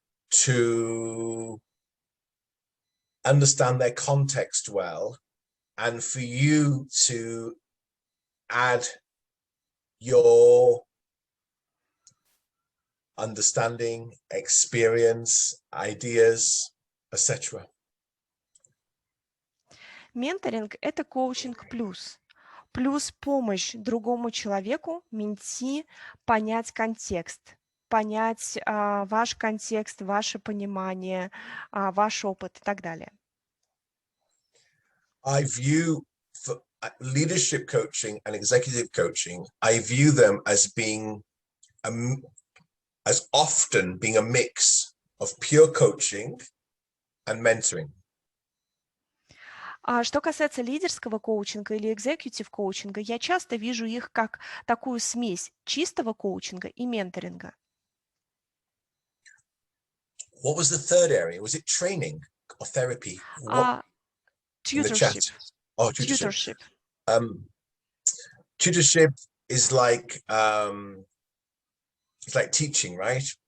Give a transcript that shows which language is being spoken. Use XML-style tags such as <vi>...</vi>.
<en>to understand their context well, and for you to add your understanding, experience, ideas, etc.</en> <ru>Менторинг – это коучинг плюс помощь другому человеку, менти, понять контекст, понять ваш контекст, ваше понимание, ваш опыт и так далее.</ru> <en>I view leadership coaching and executive coaching, I view them as being as often being a mix of pure coaching and mentoring.</en> <ru>Что касается лидерского коучинга или executive коучинга, я часто вижу их как такую смесь чистого коучинга и менторинга.</ru> <en>What was the third area? Was it training or therapy? What, in the chat? Tutorship. Oh, tutorship. Tutorship is like it's like teaching, right?</en>